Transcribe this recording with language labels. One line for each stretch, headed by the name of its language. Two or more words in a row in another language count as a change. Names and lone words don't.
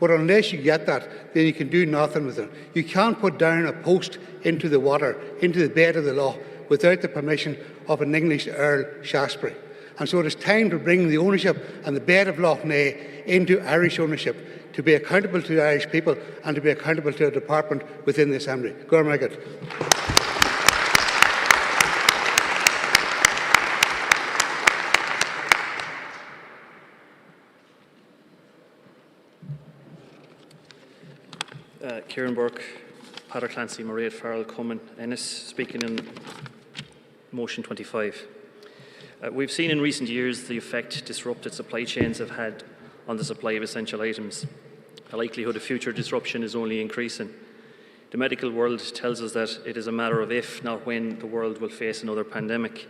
English: But unless you get that, then you can do nothing with it. You can't put down a post into the water, into the bed of the lough, without the permission of an English Earl Shaftesbury. And so it is time to bring the ownership and the bed of Lough Neagh into Irish ownership, to be accountable to the Irish people and to be accountable to a department within the Assembly.
Irish: Gormagat.
English: Kieran Burke, Peter Clancy, Mairead Farrell, Cummins, Ennis, speaking in motion 25. We've seen in recent years the effect disrupted supply chains have had on the supply of essential items. The likelihood of future disruption is only increasing. The medical world tells us that it is a matter of if, not when, the world will face another pandemic.